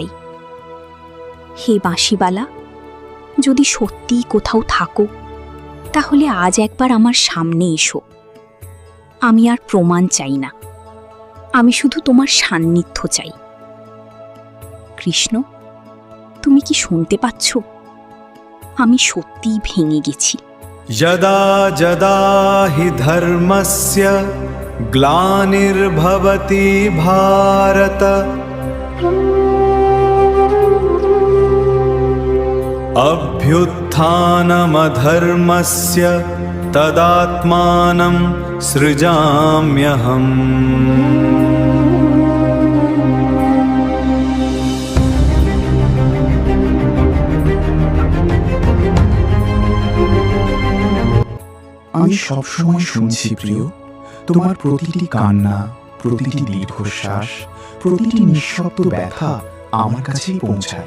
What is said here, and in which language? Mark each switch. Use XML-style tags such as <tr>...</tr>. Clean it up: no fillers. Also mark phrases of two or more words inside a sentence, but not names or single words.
<bn>হে বাঁশিবালা, যদি সত্যিই কোথাও থাকো, তাহলে আজ একবার আমার সামনে এসো। আমি আর প্রমাণ চাই না, আমি শুধু তোমার সান্নিধ্য চাই। কৃষ্ণ, তুমি কি শুনতে পাচ্ছ? আমি সত্যিই ভেঙে গেছি।</bn> <sa>यदा यदा हि धर्मस्य ग्लानिर्भवति भारत अभ्युत्थानमधर्मस्य तदात्मानं सृजाम्यहम्।</sa> <bn>আমি সবসময় শুনছি প্রিয়, তোমার প্রতিটি কান্না, প্রতিটি দীর্ঘশ্বাস, প্রতিটি নিঃশব্দ ব্যথা আমার কাছেই পৌঁছায়।</bn>